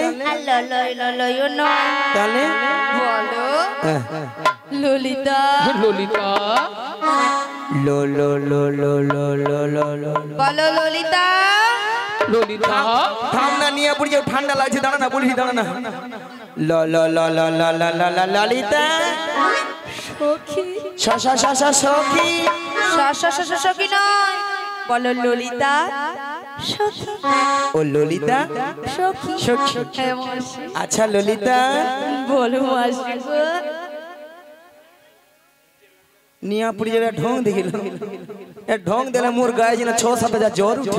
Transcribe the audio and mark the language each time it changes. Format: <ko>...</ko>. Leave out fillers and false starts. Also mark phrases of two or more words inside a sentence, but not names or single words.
<bn>আর ললয় ললয়ও নয়, তাহলে বলো ললিতা। ললিতা, লো লো লো লো লো লো লো লো। বলো ললিতা। ললিতা, থাম না, নিয়ে পড়ে যাও, ঠান্ডা লাগছে, দাঁড়া না, বলবি দাঁড়া না। লো লো লো লো লো লো লো লো ললিতা সখী সা সা সা সা সখী। সখী নয়, বলো ললিতা সখী। ও ললিতা সখী সখী। হ্যাঁ মাসি। আচ্ছা ললিতা বলো মাসি গো। নিয়া পুড়ি যাবে ঢং দেখিল, এ ঢং দিলে মোর গায়ে যেন 6-7 হাজার জ্বর উঠে।</bn>